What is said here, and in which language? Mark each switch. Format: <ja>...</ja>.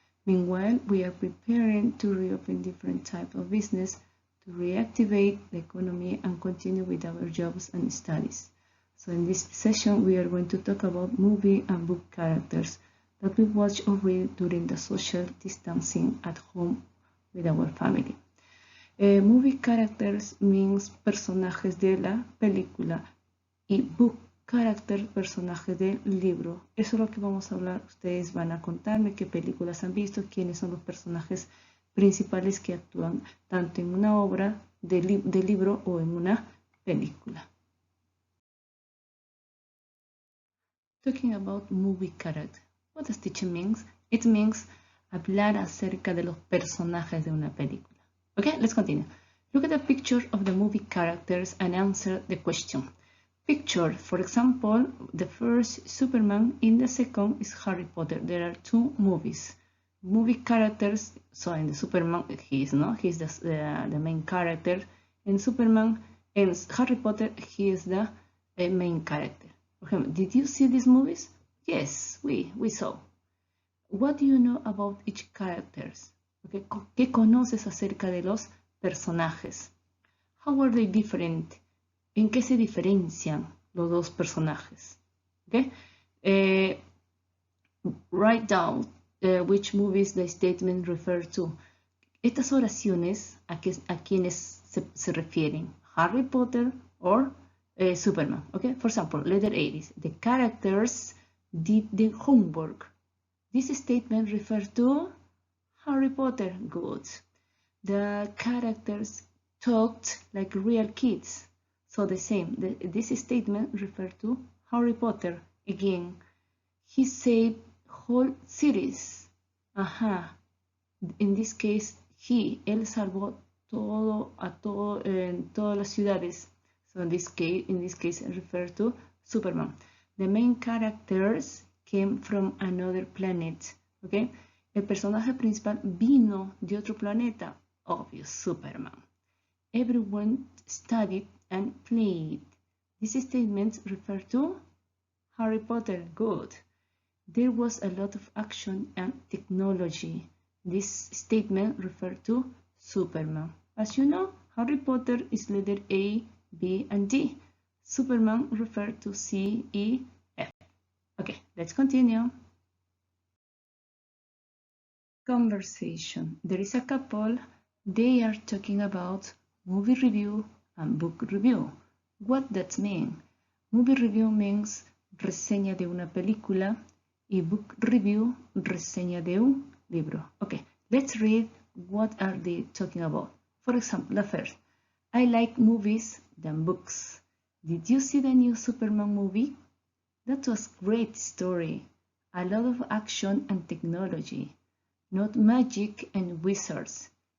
<en>Meanwhile, we are preparing to reopen different types of business to reactivate the economy and continue with our jobs and studies. So in this session, we are going to talk about movie and book characters that we watch or read during the social distancing at home with our family. Movie characters means</en> <es>personajes de la película y</es> <en>book character,</en> <es>personajes del libro. Eso es lo que vamos a hablar. Ustedes van a contarme qué películas han visto, quiénes son los personajes principales que actúan tanto en una obra de libro o en una película.</es> <en>Talking about movie character. What does teacher means? It means</en> <es>hablar acerca de los personajes de una película.</es> <en>Okay, let's continue. Look at the picture of the movie characters and answer the question. Picture, for example, the first Superman, in the second is Harry Potter. There are two movies. Movie characters, so in the Superman, he's the main character. In Superman, in Harry Potter, he is the main character. Okay, did you see these movies? Yes, we saw. What do you know about each characters?</en> <es>Okay, ¿qué conoces acerca de los personajes?</es> <en>How are they different?</en> <es>¿En qué se diferencian los dos personajes?</es> <en>Okay? Write down which movies the statement refer to.</en> <es>Estas oraciones a quienes se refieren.</es> <en>Harry Potter or Superman. Okay? For example, letter A is the characters did the homework. This statement refers to Harry Potter. Good. The characters talked like real kids. So the same, this statement refers to Harry Potter. Again, he saved whole cities. In this case,</en> <es>él salvó todas las ciudades.</es> <en>So in this case, it refers to Superman. The main characters came from another planet. Okay?</en> <es>El personaje principal vino de otro planeta.</es> <en>Obvious, Superman. Everyone studied and played. These statements refer to Harry Potter. Good. There was a lot of action and technology. This statement refers to Superman. As you know, Harry Potter is letter A, B, and D. Superman refers to C, E, F. Okay, let's continue. Conversation. There is a couple. They are talking about movie review and book review. What does mean? Movie review means</en> <es>reseña de una película y</es> <en>book review,</en> <es>reseña de un libro.</es> <en>Okay, let's read what are they talking about. For example, the first, I like movies than books. Did you see the new Superman movie? That was a great story. A lot of action and technology. Not magic and wizards.</en>